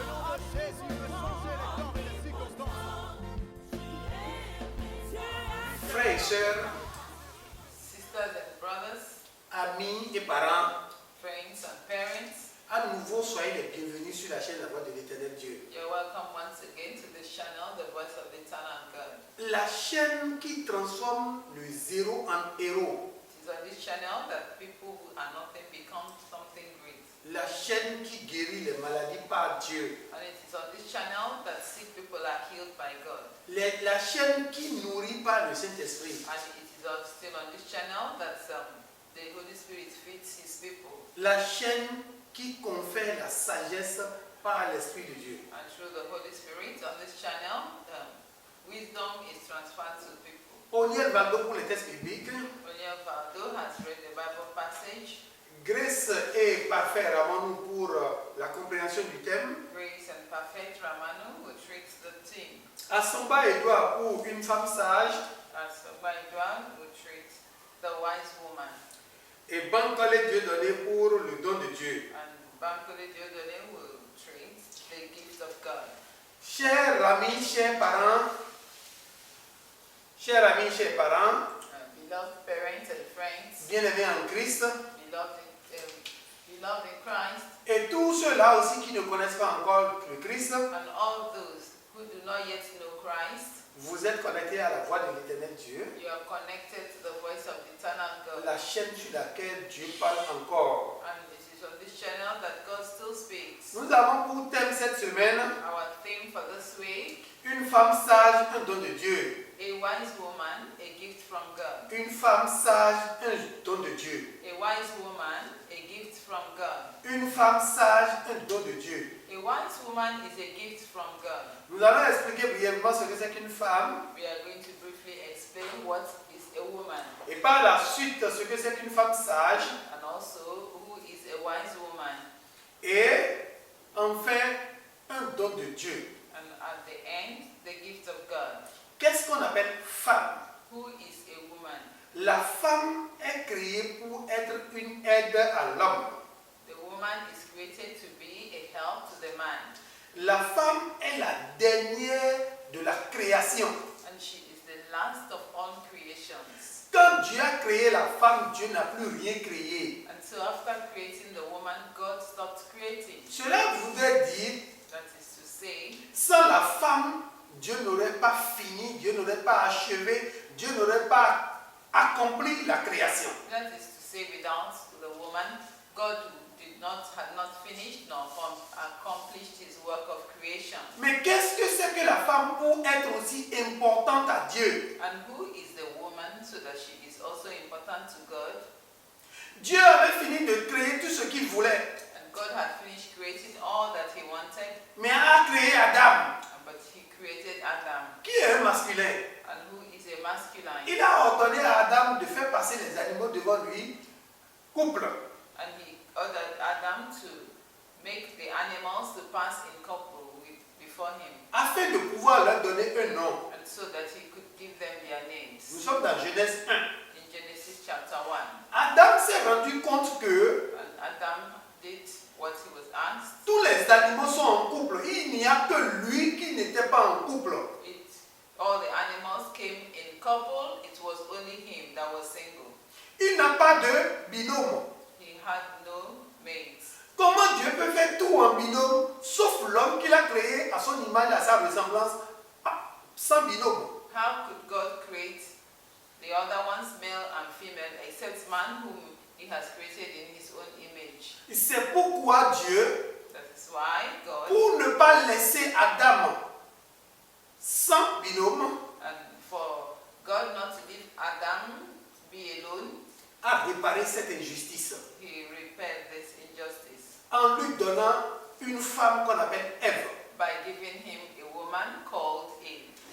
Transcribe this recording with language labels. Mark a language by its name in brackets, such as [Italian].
[French] Le nom de Jésus peut changer les temps et les circonstances. Frères et sœurs, [English] Sisters and brothers, [French] amis et parents, [English] friends and parents, [French] à nouveau soyez les bienvenus sur la chaîne La Voix de l'Éternel Dieu. [English] you're welcome once again to this channel, The Voice of the Eternal God. [French] La chaîne qui transforme le zéro en héros. [English] It is on this channel that people who are nothing become something great. [French] La chaîne qui guérit les maladies par Dieu. [English] And it is on this channel that sick people are healed by God. [French] La chaîne qui nourrit par le Saint-Esprit. [English] And it is still on this channel that the Holy Spirit feeds His people. [French] La chaîne qui confère la sagesse par l'Esprit de Dieu. [English] And through the Holy Spirit on this channel, wisdom is transferred to people. [French] Oniel Valdo pour les textes bibliques. [English] Oniel Valdo has read the Bible passage. [French] Grace et Parfait Ramon pour la compréhension du thème. [English] Grace and Perfect Ramanu will treat the theme. [French] Assomba Edouard pour une femme sage. [English] As Edouard will treat the wise woman. [French] Et Bankole Dieudonné pour le don de Dieu. [English] And Bankole Dieudonné will treat the gift of God. [French] Chers amis, chers parents, [English] Beloved parents and friends, [French] bien-aimés en Christ, [English] beloved in Christ, [French] Et tous ceux-là aussi qui ne connaissent pas encore le Christ, [English] And all those who do not yet know Christ, [French] vous êtes connectés à la voix de l'Éternel Dieu, [English] you are connected to the voice of the eternal God. [French] la chaîne sur laquelle Dieu parle encore. [English] And it is on this channel that God still speaks. [French] Nous avons pour thème cette semaine [English] Our theme for this week, [French] une femme sage, un don de Dieu. [English] a wise woman, a gift from God. [French] Une femme sage, un don de Dieu. [English] A wise woman, a gift from God. [French] Une femme sage, un don de Dieu. [English] A wise woman is a gift from God. [French] Nous allons expliquer brièvement ce que c'est qu'une femme [English] We are going to briefly explain what is a woman [French] et par la suite ce que c'est qu'une femme sage [English] and also who is a wise woman. [French] et enfin un don de Dieu. [English] And at the end, the gift of God. [French] Qu'est-ce qu'on appelle femme? [English] Who is a woman? [French] La femme est créée pour être une aide à l'homme. [English] The woman is created to be a help to the man. [French] La femme est la dernière de la création. [English] And she is the last of all creations. [French] Quand Dieu a créé la femme, Dieu n'a plus rien créé. [English] And so after creating the woman, God stopped creating. [French] Cela voudrait dire, [English] That is to say, [French] sans la femme, Dieu n'aurait pas fini, Dieu n'aurait pas achevé, Dieu n'aurait pas accompli la création. [English] that is to say, without the woman, God had not finished nor accomplished his work of creation. [French] Mais qu'est-ce que c'est que la femme pour être aussi importante à Dieu? [English] And who is the woman so that she is also important to God? [French] Dieu avait fini de créer tout ce qu'il voulait, [English] And God had finished creating all that he wanted, [French] mais a créé Adam, [English] but he created Adam. [French] qui est un masculin. [English] And who is a masculine? [French] Il a ordonné à Adam de faire passer les animaux devant lui, couple. [English] And he ordered Adam to make the animals to pass in couple before him, [French] Afin de pouvoir leur donner un nom. [English] and so that he could give them their [French] Nous [English] names. [French] sommes dans Genèse 1. [English] In Genesis chapter 1, [French] Adam s'est rendu compte que [English] and Adam did what he was asked. [French] tous les animaux sont en couple. Il n'y a que lui qui n'était pas en couple. [English] All the animals came in couple. It was only him that was single. [French] Il n'a pas de binôme. [English] He had no mates. [French] Comment Dieu peut faire tout en binôme, sauf l'homme qu'il a créé à son image, à sa ressemblance, sans binôme? [English] How could God create the other ones, male and female, except man whom he has created in his own image? [French] C'est pourquoi Dieu, [English] That is why God, [French] pour ne pas laisser Adam sans binôme, [English] and for God not to leave Adam be alone, [French] a réparé cette injustice [English] he repaired this injustice [French] en lui donnant une femme qu'on appelle Ève. [English] by giving him a woman called Eve.